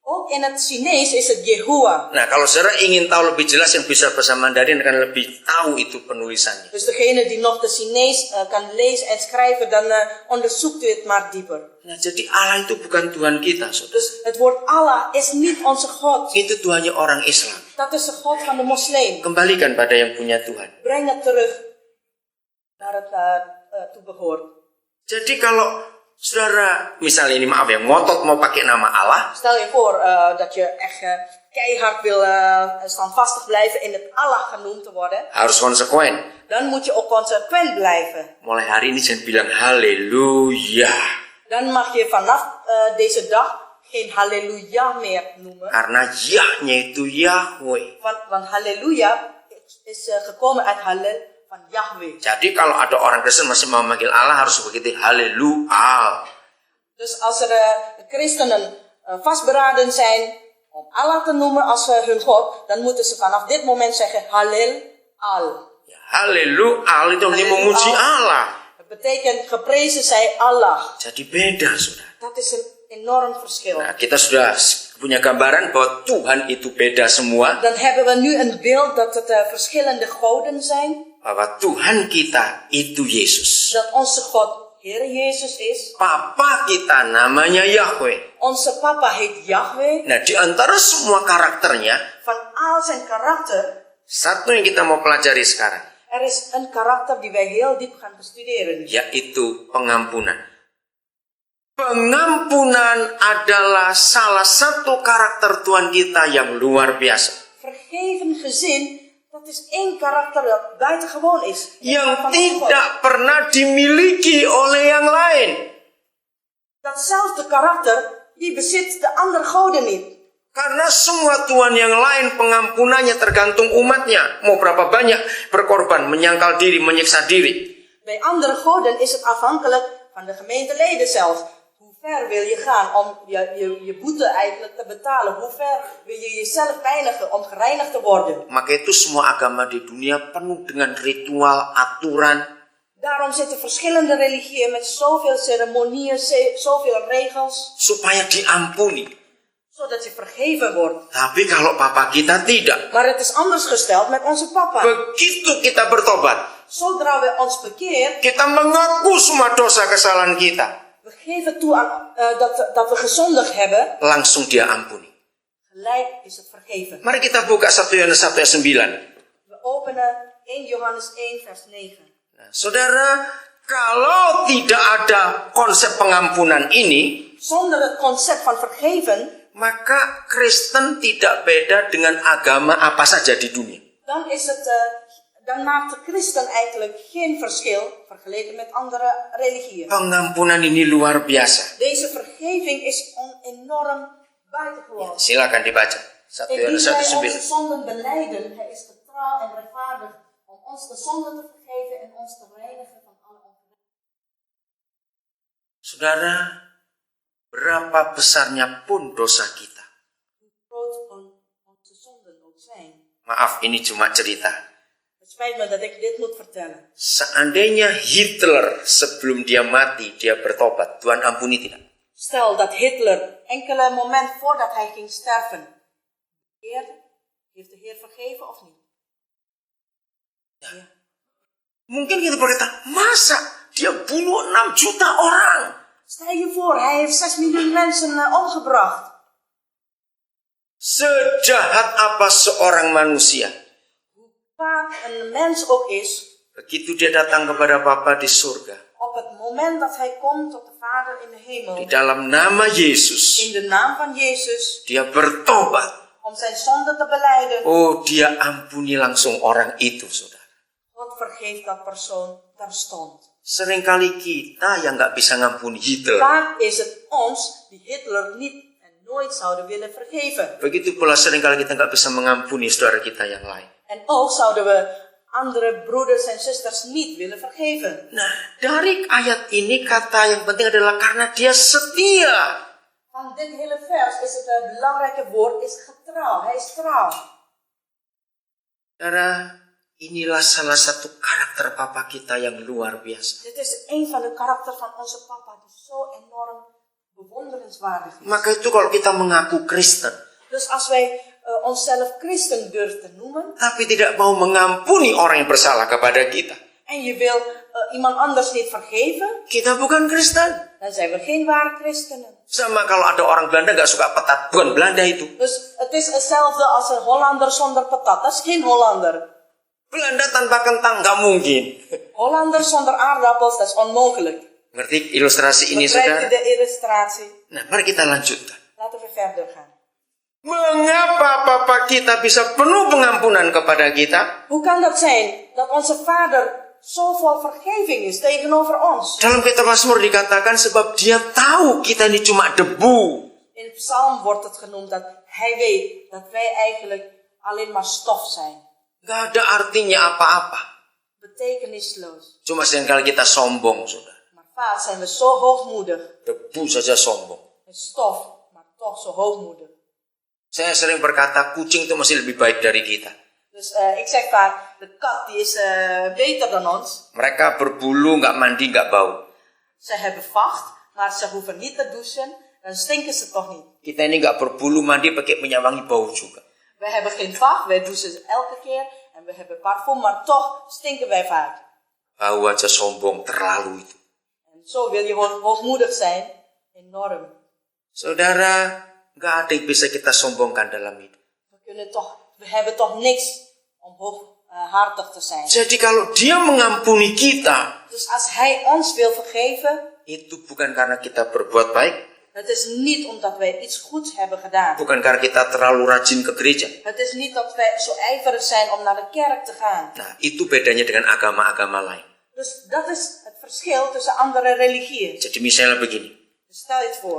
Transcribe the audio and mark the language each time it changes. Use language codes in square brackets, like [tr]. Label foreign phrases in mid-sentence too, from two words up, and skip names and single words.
[nl] Ook in het Chinees is het Jehovah. [id] Nah, kalau saudara ingin tahu lebih jelas yang bisa bahasa Mandarin akan lebih tahu itu penulisannya. [nl] Dus degene die nog de Chinees kan lezen en schrijven, dan onderzoekt u het maar dieper. [id] Nah, jadi Allah itu bukan Tuhan kita, saudara. [nl] Dus het woord Allah is niet onze God. [id] Itu Tuhannya orang Islam. [nl] Dat is de God van de moslim. [id] Kembalikan pada yang punya Tuhan. [nl] Breng het terug naar het toe behoort. [id] Jadi kalau saudara, misalnya ini maaf ya, ngotot mau pakai nama Allah. [nl] Stel je voor dat je echt keihard wil standvastig blijven in het Allah genoemd te worden. [id] Harus konsekuen. [nl] Dan moet je ook consequent blijven. [id] Mulai hari ini jangan bilang haleluya. [nl] Dan mag je vanaf deze dag geen halleluja meer noemen. [id] Karena Yahnya itu Yahweh. [nl] Want halleluja is gekomen uit Hallel van Yahweh. [id] Jadi kalau ada orang Kristen masih mau manggil Allah harus begitu haleluya. [nl] Dus als er christenen vastberaden zijn om Allah te noemen als hun God, dan moeten ze vanaf dit moment zeggen Hallel al. [id] Ya, haleluya itu artinya memuji Allah. [nl] Het betekent geprezen zij Allah. [id] Jadi beda, saudara. [nl] Dat is een enorm verschil. [id] Nah, kita sudah punya gambaran bahwa Tuhan itu beda semua. [nl] Dan hebben we nu een beeld dat het verschillende goden zijn. [id] Bahwa Tuhan kita itu Yesus. [nl] Dat onze God Heer Jezus is. [id] Papa kita namanya Yahweh. [nl] Onze papa heet Yahweh. [id] Nah, di antara semua karakternya, [nl] Van al zijn karakter, [id] satu yang kita mau pelajari sekarang, [nl] er is een karakter die wij heel diep gaan bestuderen. [id] yaitu pengampunan. Pengampunan adalah salah satu karakter Tuhan kita yang luar biasa. [nl] Vergeven gezin, dat is één karakter dat buitengewoon is. [id] Yang tidak pernah dimiliki oleh yang lain. [nl] Datzelfde karakter, die bezit de andere goden niet. [id] Karena semua Tuhan yang lain pengampunannya tergantung umatnya. Mau berapa banyak berkorban, menyangkal diri, menyiksa diri. [nl] Bij andere goden is het afhankelijk van de gemeenteleden zelf. Hoe ver wil je gaan om je boete eigenlijk te betalen? Hoe ver wil je jezelf pijnigen om gereinigd te worden? [id] Maka itu semua agama di dunia penuh dengan ritual, aturan. [nl] Daarom zitten verschillende religieën met zoveel ceremonieën, zoveel regels. [id] Supaya diampuni. [nl] Zodat je vergeven wordt. [id] Tapi kalau papa kita tidak. [nl] Maar het is anders gesteld met onze papa. [id] Begitu kita bertobat. [nl] Zodra we ons bekeert. [id] Kita mengaku semua dosa kesalahan kita. [nl] We geven toe aan, dat we gezondigd hebben. [id] Langsung dia ampuni. [nl] Gelijk is het vergeven. [id] Mari kita buka 1 Yohanes 1 ayat 9. [nl] We openen 1 Johannes 1 vers 9. [id] Nah, saudara, kalau tidak ada konsep pengampunan ini, [nl] zonder het concept van vergeven, [id] maka Kristen tidak beda dengan agama apa saja di dunia. [nl] Dan maakt de christen eigenlijk geen verschil vergeleken met andere religieën. [id] Pengampunan ini luar biasa. [nl] Deze vergeving is enorm buitengewoon. [id] Ya, silakan dibaca. 1 Yohanes 1 [nl] Indien wij 9. onze zonden belijden, hij is getrouw en rechtvaardig om ons de zonden te vergeven en ons te reinigen van alle ongerechtigheid. [id] Saudara, berapa besarnya pun dosa kita. [nl] Hoe groot onze zonden ook zijn. [id] Maaf, ini cuma cerita. [nl] Het spijt me dat ik dit moet vertellen. [id] Seandainya Hitler sebelum dia mati, dia bertobat, Tuhan ampuni tidak? [nl] Stel dat Hitler enkele moment voordat hij ging sterven, heeft de Heer vergeven of niet? [id] Ya. Mungkin kita berkata, masa dia bunuh 6 juta orang? [nl] Stel je voor, hij heeft 6 miljoen mensen omgebracht. [id] Sejahat apa seorang manusia? [nl] Hoe kwaad een mens ook is, [id] begitu dia datang kepada Bapa di surga, [nl] op het moment dat hij komt tot de Vader in de hemel, [id] di dalam nama Yesus, [nl] in de naam van Jezus, [id] dia bertobat. [nl] om zijn zonde te belijden. [id] Oh, dia ampuni langsung orang itu, saudara. [nl] God vergeeft dat persoon terstond. [id] Seringkali kita yang nggak bisa ngampuni Hitler. [nl] Vaak is het ons die Hitler niet en nooit zouden willen vergeven. [id] Begitu pula seringkali kita nggak bisa mengampuni saudara kita yang lain. [nl] En ook zouden we andere broeders en zusters niet willen vergeven. [id] Nah, dari ayat ini kata yang penting adalah karena dia setia. [nl] Van dit hele vers is het belangrijke woord is getrouw. Hij is trouw. [id] Saudara, inilah salah satu karakter papa kita yang luar biasa. [nl] Dit is een van de karakter van onze papa die zo enorm bewonderenswaardig is. [id] Maka itu kalau kita mengaku Kristen, [nl] Dus als wij onszelf christen durven te noemen [id] tapi tidak mau mengampuni orang yang bersalah kepada kita, [nl] en je wil iemand anders niet vergeven, [id] kita bukan Kristen. [nl] dan zijn we geen ware christenen. [id] Sama kalau ada orang Belanda gak suka petat, bukan Belanda itu. [nl] Dus het is hetzelfde als een Hollander zonder patat. Dat is geen Hollander. [id] Belanda tanpa kentang gak mungkin. [nl] Hollander zonder aardappels, dat is onmogelijk. [id] Ngerti ilustrasi ini, [nl] Begrijp je [id] saudara? [nl] de illustratie? [id] Nah, mari kita lanjutkan. [nl] Laten we verder gaan. [id] Mengapa Papa kita bisa penuh pengampunan kepada kita? [nl] Hoe kan dat zijn dat onze vader zo vol vergeving is tegenover ons? [id] Dalam kitab Mazmur dikatakan sebab dia tahu kita ini cuma debu. [nl] In het psalm wordt het genoemd dat hij weet dat wij eigenlijk alleen maar stof zijn. [id] Gak ada artinya apa-apa. [nl] Betekenisloos. [id] Cuma seringkali kita sombong, saudara. [nl] Maar vaak zijn we zo hoogmoedig. [id] Debu saja sombong. [nl] Een stof, maar toch zo hoogmoedig. [id] Saya sering berkata kucing itu masih lebih baik dari kita. [nl] Dus ik zeg vaak, de kat die is beter dan ons. [id] Mereka berbulu, gak mandi, gak bau. [nl] Ze hebben vacht, maar ze hoeven niet te douchen. Dan stinken ze toch niet. [id] Kita ini gak berbulu, mandi pakai minyak wangi, bau juga. [nl] We hebben geen vacht, wij douchen elke keer. En we hebben parfum, maar toch stinken wij vaak. [id] Bau aja sombong, terlalu itu. [nl] En zo wil je hoogmoedig zijn. Enorm. [id] Saudara, gak ada yang bisa kita sombongkan dalam hidup. [nl] We hebben toch niks om hooghartig te zijn. [id] Jadi kalau dia mengampuni kita, [nl] Dus als hij ons wil vergeven, [id] itu bukan karena kita berbuat baik, [nl] het is niet omdat wij iets goeds hebben gedaan. [id] bukan karena kita terlalu rajin ke gereja. [nl] Het is niet dat wij zo ijverig zijn om naar de kerk te gaan. [id] Nah, itu bedanya dengan agama-agama lain. [nl] Dus dat is het verschil tussen andere religieën. [id] Jadi misalnya begini, [nl] Dus stel je het voor.